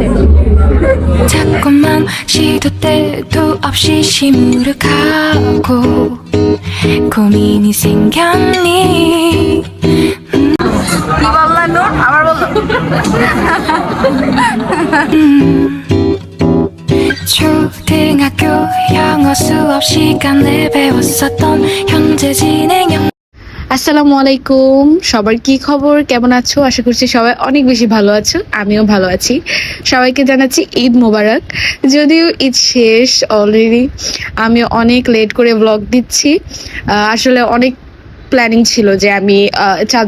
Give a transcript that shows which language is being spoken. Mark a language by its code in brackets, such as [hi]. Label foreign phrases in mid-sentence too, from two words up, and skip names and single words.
[ko] 자꾸만 시도 때도 없이 시무룩하고 고민이 생겼니 이발라 너 아말 볼로 초등학교 영어 수업 시간에 배웠었던 현재 진행형 [bn] আসসালামু আলাইকুম সবার কি খবর কেমন আছো আশা করছি সবাই অনেক বেশি ভালো আছো আমিও ভালো আছি সবাইকে জানাচ্ছি ঈদ মোবারক যদিও ঈদ শেষ অলরেডি আমি অনেক লেট করে ব্লগ দিচ্ছি আসলে অনেক প্ল্যানিং ছিল যে আমি চাঁদ